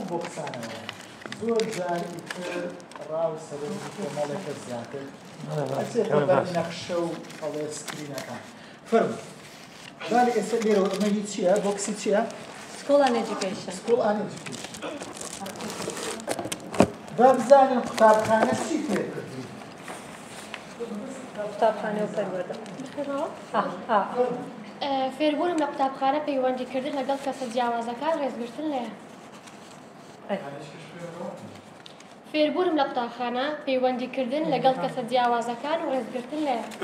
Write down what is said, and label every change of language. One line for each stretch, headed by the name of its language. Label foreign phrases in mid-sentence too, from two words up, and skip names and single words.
Central Kurdish: بۆکسانەوە زۆر جاری تر ڕاو سەرنجی کۆمەڵێکە زیاتر ئەچێتە بەر نەخشە و ئەڵێ سکرینەکان فەرموو بالی ئێستا لێرەوە ئەمەی چییە بۆکسی چییە
English: school and education. school and education.
Central Kurdish: با بزانین قوتابخانە چی فێر کردی؟ قوتابخانە و پەروەردە. فێربوونم لە قوتابخانە پەیوەندیکردن لەگەڵ کەسە جیاوازەکان ڕێزگرتن لێیە. فێربوونم لە قوتابخانە پەیوەندیکردن لەگەڵ کەسە جیاوازەکان و ڕێزگرتن لێیە.